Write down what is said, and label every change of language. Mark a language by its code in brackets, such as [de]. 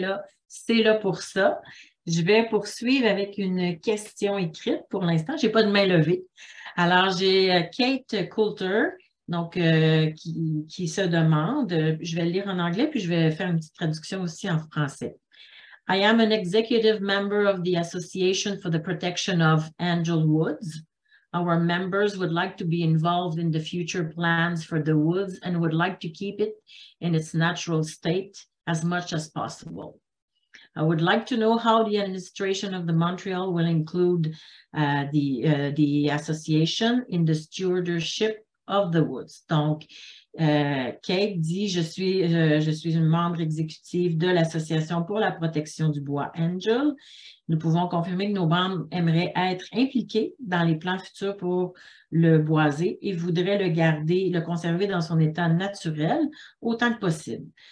[fr] Là, c'est là pour ça. Je vais poursuivre avec une question écrite pour l'instant. Je n'ai pas de main levée. Alors, j'ai Kate Coulter donc, qui se demande, je vais le lire en anglais, puis je vais faire une petite traduction aussi en français. [en] I am an executive member of the Association for the Protection of Angel Woods. Our members would like to be involved in the future plans for the woods and would like to keep it in its natural state as much as possible. I would like to know how the administration of the Montreal will include the association in the stewardship of the woods. [fr] Donc, Kate dit, je suis une membre exécutive de l'Association pour la protection du bois Angel. Nous pouvons confirmer que nos membres aimeraient être impliqués dans les plans futurs pour le boiser et voudraient le conserver dans son état naturel autant que possible.